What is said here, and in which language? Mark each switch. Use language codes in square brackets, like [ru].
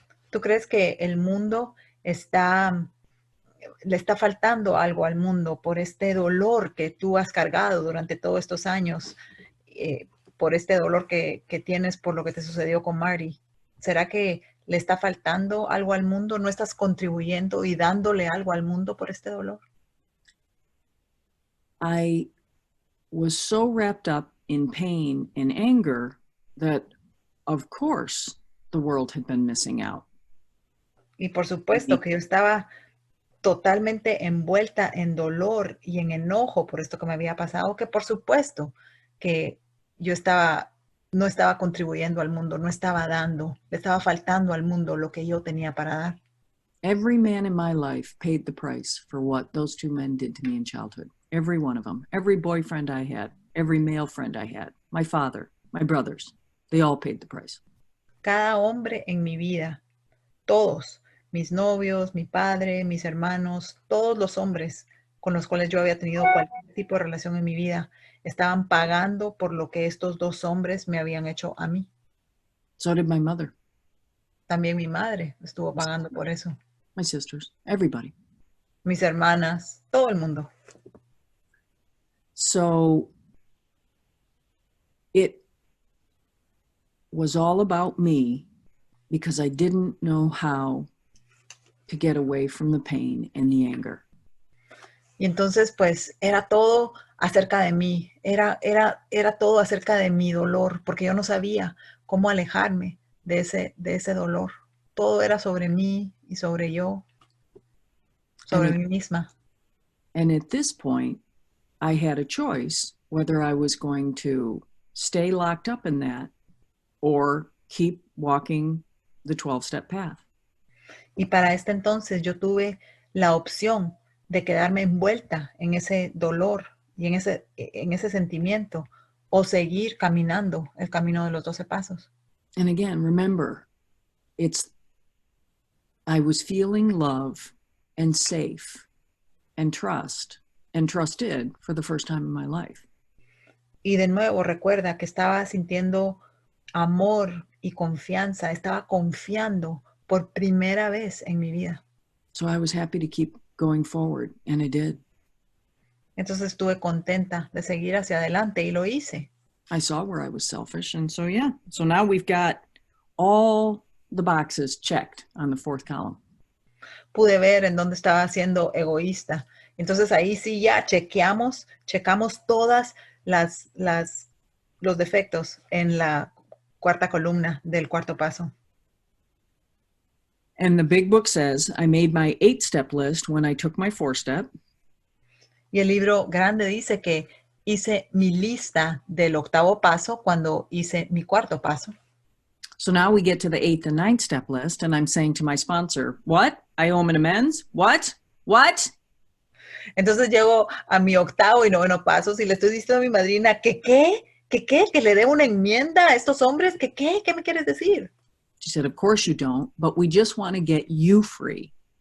[es] ¿Tú crees que el mundo le está faltando algo al mundo por este dolor que tú has cargado durante todos estos años, por este dolor que tienes por lo que te sucedió con Marty? ¿Será que le está faltando algo al mundo? ¿No estás contribuyendo y dándole algo al mundo por este dolor? [en] I was so wrapped up in pain and anger that, of course, the world had been missing out. [es] Y por supuesto que yo estaba totalmente envuelta en dolor y en enojo por esto que me había pasado, que por supuesto que yo no estaba contribuyendo al mundo, no estaba dando, le estaba faltando al mundo lo que yo tenía para dar. [en] Every man in my life paid the price for what those two men did to me in childhood. Every one of them. Every boyfriend I had. Every male friend I had. My father. My brothers. They all paid the price. [es] Cada hombre en mi vida, todos, mis novios, mi padre, mis hermanos, todos los hombres con los cuales yo había tenido cualquier tipo de relación en mi vida, estaban pagando por lo que estos dos hombres me habían hecho a mí. [en] So did my mother. [es] También mi madre estuvo pagando por eso. [en] My sisters. Everybody. [es] Mis hermanas, todo el mundo. [en] So it was all about me because I didn't know how to get away from the pain and the anger. [es] Y entonces, pues, era todo acerca de mí. Era todo acerca de mi dolor, porque yo no sabía cómo alejarme de ese dolor. Todo era sobre mí y sobre yo, sobre mí misma. [en] And at this point, I had a choice whether I was going to stay locked up in that or keep walking the 12-step path. [es] Y para este entonces yo tuve la opción de quedarme envuelta en ese dolor y en ese sentimiento o seguir caminando el camino de los 12 pasos. [en] And again, remember, I was feeling love and safe and trusted for the first time in my life. [es] Y de nuevo, recuerda que estaba sintiendo amor y confianza, estaba confiando por primera vez en mi vida. [en] So I was happy to keep going forward, and I did. [es] Entonces estuve contenta de seguir hacia adelante y lo hice. [en] I saw where I was selfish, and so yeah. So now we've got all the boxes checked on the fourth column. [es] Pude ver en dónde estaba siendo egoísta. Entonces ahí sí ya checamos todas los defectos en la cuarta columna del cuarto paso. [en] And the big book says, I made my 8-step list when I took my 4-step. [es] Y el libro grande dice que hice mi lista del 8º paso cuando hice mi 4º paso. [en] So now we get to the 8th and 9th step list, and I'm saying to my sponsor, what? I owe him an amends? What? [es] Entonces llego a mi 8º y 9º pasos y le estoy diciendo a mi madrina, ¿que le dé una enmienda a estos hombres? ¿Qué me quieres decir? [en] She said, of course you don't, but we just want to get you free.